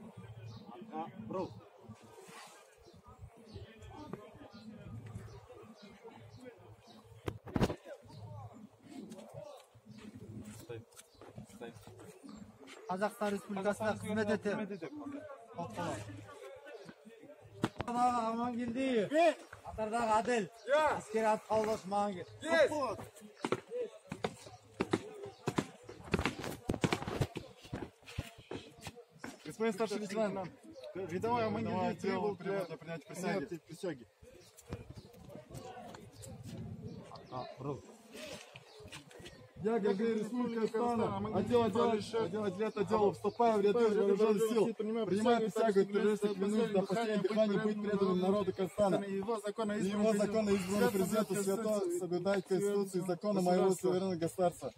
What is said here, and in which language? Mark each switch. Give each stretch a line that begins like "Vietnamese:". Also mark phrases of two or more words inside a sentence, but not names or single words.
Kazakh: Қазақстан Республикасына қызмет етемін. Амангелдиев. Қатардағы Адел. Әскери ат қабылдаушы Амангел.
Russian: Господин старший лейтенант, рядовой Амангелдиев требовал для принятия присяги. Я, гражданин Республики Казахстан, отдел вступаю в ряды вооруженных сил, принимаю присягу и торжественно клянусь до последнего дыхания быть преданным народу Казахстана и его законно избранному президенту свято соблюдать Конституцию и законы моего суверенного государства.